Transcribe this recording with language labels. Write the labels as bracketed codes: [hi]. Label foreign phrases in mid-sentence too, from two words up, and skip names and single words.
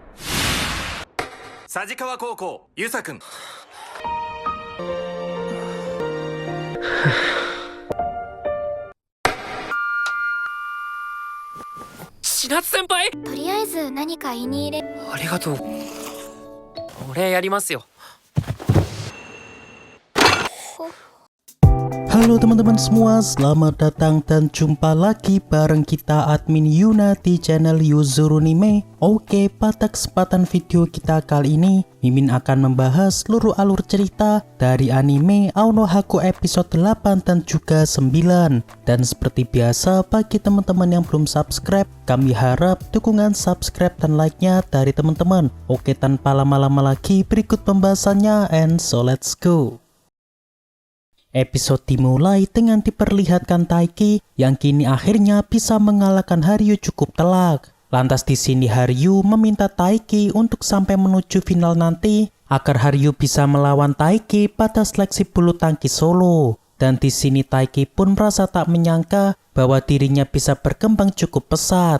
[ja] 佐治川高校、遊佐くん。千夏先輩。とりあえず何か胃に入れ。ありがとう。俺やりますよ。 [id] Halo teman-teman semua, selamat datang dan jumpa lagi bareng kita admin Yuna di channel Yuzurunime. Oke, pada kesempatan video kita kali ini, Mimin akan membahas seluruh alur cerita dari anime Anohako episode 8 dan juga 9. Dan seperti biasa, bagi teman-teman yang belum subscribe, kami harap dukungan subscribe dan like-nya dari teman-teman. Oke, tanpa lama-lama lagi, berikut pembahasannya, [en] and so let's go. [id] Episode dimulai dengan diperlihatkan Taiki yang kini akhirnya bisa mengalahkan Haryu cukup telak. Lantas di sini Haryu meminta Taiki untuk sampai menuju final nanti agar Haryu bisa melawan Taiki pada seleksi bulu tangkis solo. Dan di sini Taiki pun merasa tak menyangka bahwa dirinya bisa berkembang cukup pesat.